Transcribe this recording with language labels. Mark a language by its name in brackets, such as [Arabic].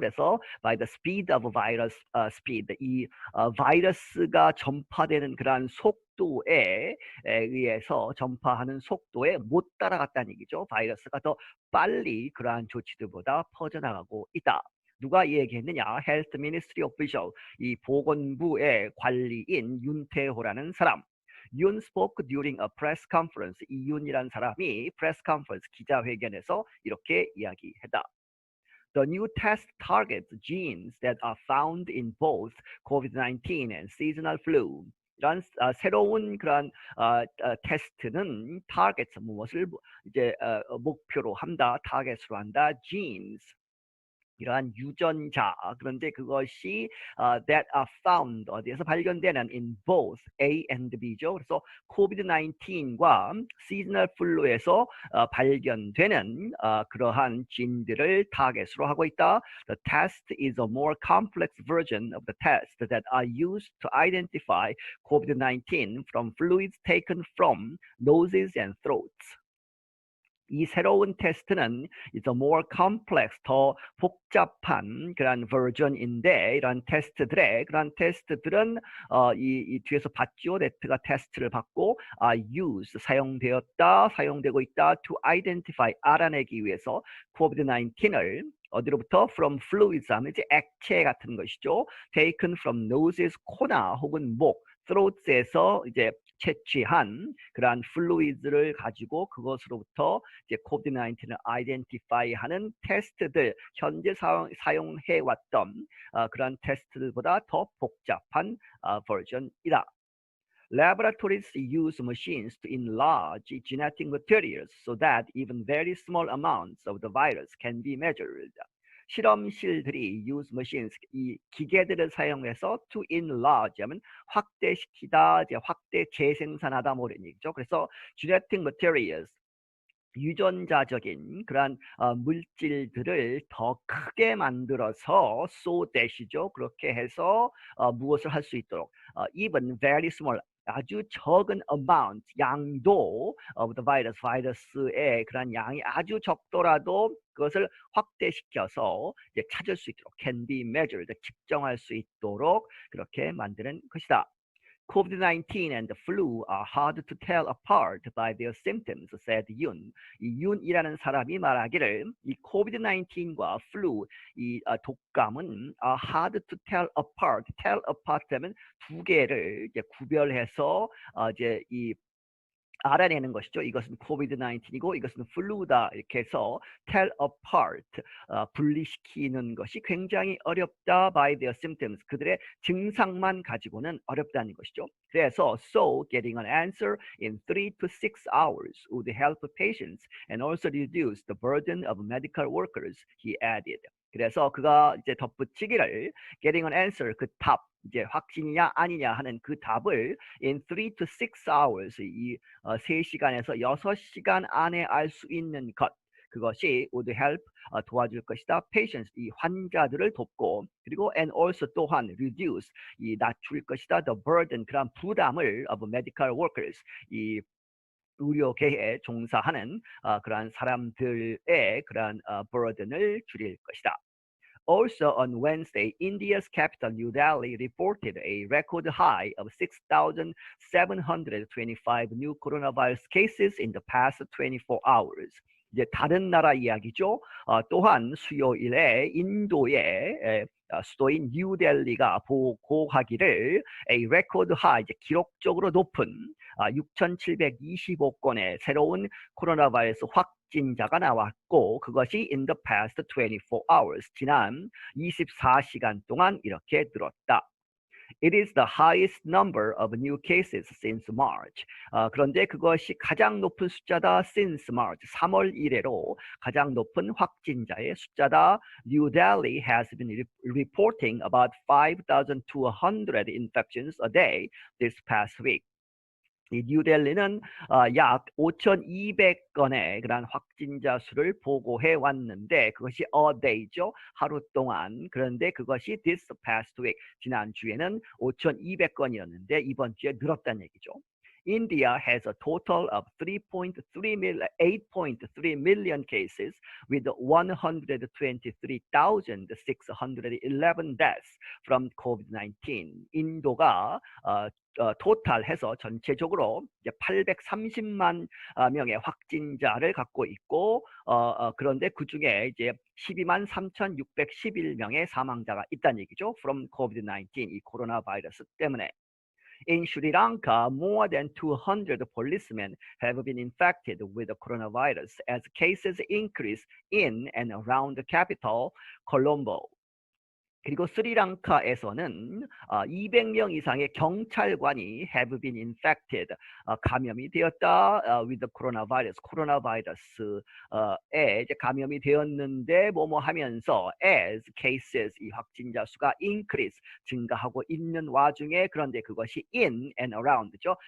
[Korean] 그래서 [English] by the speed of virus speed [Korean] 이 바이러스가 전파되는 그러한 속도에 의해서 전파하는 속도에 못 따라갔다는 얘기죠. 바이러스가 더 빨리 그러한 조치들보다 퍼져나가고 있다. 누가 이 얘기했느냐? [English] Health Ministry official [Korean] 이 보건부의 관리인 윤태호라는 사람. [English] Yoon spoke during a press conference. [Korean] 이윤이란 사람이 [English] press conference [Korean] 기자회견에서 이렇게 이야기했다. [English] The new test targets genes that are found in both COVID-19 and seasonal flu. [Korean] 이런 새로운 그런 테스트는 targets 무엇을 이제 목표로 한다, 타겟으로 한다, genes. 이러한 유전자 그런데 그것이 [English] that are found [Korean] 어디에서 발견되는 [English] in both A and B [Korean] 죠. 그래서 코비드-19과 시즈널 플루에서 발견되는 그러한 진들을 타겟으로 하고 있다. [English] The test is a more complex version of the tests that are used to identify COVID-19 from fluids taken from noses and throats. [Korean] 이 새로운 테스트는 [English] is a more complex, [Korean] 더 복잡한 그런 버전인데 이런 테스트들의 그런 테스트들은 이 뒤에서 봤죠. that가 테스트를 받고 used 사용되고 있다 [English] to identify [Korean] 알아내기 위해서 COVID-19을 어디로부터 [English] from fluids [Korean] 하면 이제 액체 같은 것이죠. [English] taken from noses [Korean] 코나 혹은 목 throats에서 이제 채취한 그러한 fluids를 가지고 그것으로부터 이제 COVID-19을 identify하는 테스트들 현재 사용해왔던 그러한 테스트들보다 더 복잡한 버전이다. [English] Laboratories use machines to enlarge genetic materials so that even very small amounts of the virus can be measured. [Korean] 실험실들이 [English] use machines [Korean] 이 기계들을 사용해서 [English] to enlarge [Korean] 하면 확대시키다, 이제 확대 재생산하다 뭐 이런 얘기죠. 그래서 [English] genetic materials [Korean] 유전자적인 그러한 물질들을 더 크게 만들어서 [English] so that [Korean] 이죠. 그렇게 해서 무엇을 할 수 있도록 [English] even very small [Korean] 아주 적은 amount 양도 [English] of the virus [Korean] 바이러스의 그런 양이 아주 적더라도 그것을 확대시켜서 이제 찾을 수 있도록 [English] can be measured [Korean] 측정할 수 있도록 그렇게 만드는 것이다. [English] COVID-19 and the flu are hard to tell apart by their symptoms, said Yoon. [Korean] 이 윤이라는 사람이 말하기를 이 COVID-19과 flu, 이 독감은 [English] hard to tell apart. tell apart [Korean] 하면 두 개를 이제 구별해서 이제 이 알아내는 것이죠. 이것은 코비드-19이고 이것은 플루다 이렇게 해서 [English] tell apart [Korean] 분리시키는 것이 굉장히 어렵다 [English] by their symptoms [Korean] 그들의 증상만 가지고는 어렵다는 것이죠. 그래서 [English] so getting an answer in 3 to 6 hours would help patients and also reduce the burden of medical workers, he added. [Korean] 그래서 그가 이제 덧붙이기를 [English] getting an answer [Korean] 그 답 이제 확진이냐 아니냐 하는 그 답을 [English] in 3 to 6 hours [Korean] 이 3시간에서 6시간 안에 알 수 있는 것 그것이 [English] would help [Korean] 도와줄 것이다. patients 이 환자들을 돕고 그리고 [English] and also [Korean] 또한 reduce 이 낮출 것이다. [English] the burden [Korean] 그런 부담을 [English] of medical workers [Korean] 이 의료계에 종사하는 그러한 사람들의 그러한 burden을 줄일 것이다. [English] Also on Wednesday, India's capital New Delhi reported a record high of 6,725 new coronavirus cases in the past 24 hours. [Korean] 이제 다른 나라 이야기죠. 또한 수요일에 인도의 수도인 뉴델리가 보고하기를 [English] a record high, [Korean] 이제 기록적으로 높은 6,725건의 새로운 코로나 바이러스 확진자가 나왔고 그것이 [English] in the past 24 hours, [Korean] 지난 24시간 동안 이렇게 늘었다. [English] It is the highest number of new cases since March. [Korean] 그런데 그것이 가장 높은 숫자다 [English] since March. [Korean] 3월 이래로 가장 높은 확진자의 숫자다. [English] New Delhi has been reporting about 5,200 infections a day this past week. [Korean] 이 뉴델리는 약 5,200건의 그런 확진자 수를 보고해 왔는데 그것이 [English] a day [Korean] 죠. 하루 동안. 그런데 그것이 [English] this past week. [Korean] 지난주에는 5,200건이었는데 이번 주에 늘었다는 얘기죠. [English] India has a total of 8.3 million cases with 123,611 deaths from COVID-19. [Korean] 인도가 토탈해서 전체적으로 이제 830만 명의 확진자를 갖고 있고 그런데 그 중에 이제 12만 3,611명의 사망자가 있다는 얘기죠. [English] From COVID-19 [Korean] 이 코로나 바이러스 때문에. [English] In Sri Lanka, more than 200 policemen have been infected with the coronavirus as cases increase in and around the capital, Colombo. [Korean] 그리고 스리랑카에서는 200명 이상의 경찰관이 [English] have been infected, [Korean] 감염이 되었다 [English] with the coronavirus, [Korean] 코로나 바이러스에 이제 감염이 되었는데 뭐뭐 하면서 [English] as cases, [Korean] 이 확진자 수가 increase, 증가하고 있는 와중에 그런데 그것이 [English] in and around [Korean] 죠.